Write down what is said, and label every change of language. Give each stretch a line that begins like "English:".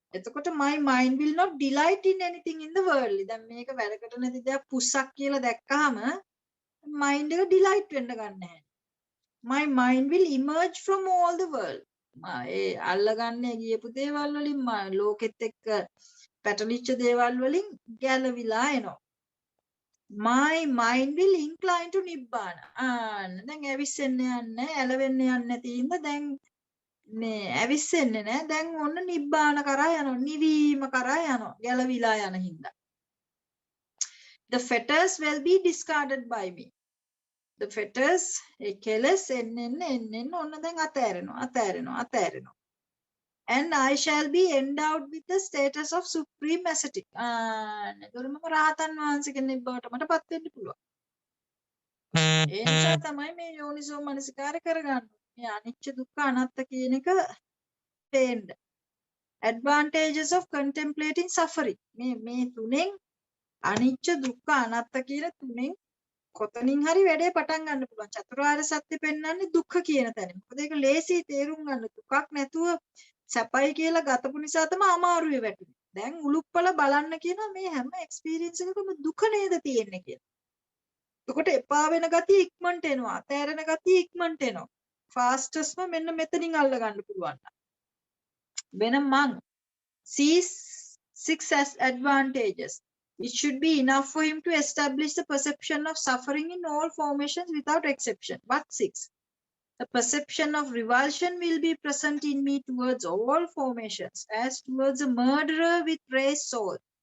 Sinhala: එතකොට
English: my mind will not delight in anything in the world.
Sinhala: දැන් මේක වැඩකට නැති දෙයක් පුස්සක් කියලා දැක්කහම mind එක delight වෙන්න ගන්න නැහැ.
English: My mind will emerge from all the world.
Sinhala: ඒ අල්ලගන්නේ ගියපු දේවල් වලින් ලෝකෙත් එක්ක පැටලිච්ච දේවල් වලින් ගැලවිලා එනවා.
English: My mind will incline to Nibbana.
Sinhala: දැන් ඇවිස්සෙන්න යන්නේ ඇලවෙන්න යන්නේ නැති ඉඳ දැන් මේ ඇවිස්සෙන්නේ නැහැ. දැන් ඔන්න නිබ්බාන කරා යනවා. නිවීම කරා යනවා. ගැලවිලා යන හින්දා.
English: The fetters will be discarded by me. The fetters
Sinhala: කෙලස් එන්න ඔන්න දැන් අතෑරෙනවා.
English: And I shall be endowed with the status of supreme ascetic.
Sinhala: එතකොට මම රහතන් වහන්සේ කෙනෙක් බවට මටපත් වෙන්න පුළුවන්. ඒ නිසා තමයි මේ යෝනිසෝ මනසිකාරය කරගන්න. මේ අනිච්ච දුක්ඛ අනාත්ත කියන එක පේන්න.
English: Advantages of contemplating suffering.
Sinhala: මේ තුනෙන් අනිච්ච දුක්ඛ අනාත්ත කියන තුනෙන් කොතනින් හරි වැඩේ පටන් ගන්න පුළුවන්. චතුරාර්ය සත්‍ය පෙන්වන්නේ දුක්ඛ කියන තැන. මොකද ඒක ලේසි තේරුම් ගන්න. දුකක් නැතුව සැපයි කියලා ගතපු නිසා තමයි අමාරුවේ වැටුනේ. දැන් උලුප්පල බලන්න කියනවා මේ හැම එක්ස්පීරියන්ස් එකකම දුක නේද තියෙන්නේ කියලා. එතකොට එපා වෙන ගතිය ඉක්මනට එනවා. අතෑරෙන ගතිය ඉක්මනට එනවා. ෆාස්ටස්ම මෙන්න මෙතනින් අල්ල ගන්න පුළුවන්.
English: When a monk sees 6 advantages, it should be enough for him to establish the perception of suffering in all formations without exception. What 6? The perception of revulsion will be present in me towards all formations, as towards a murderer with raised sword.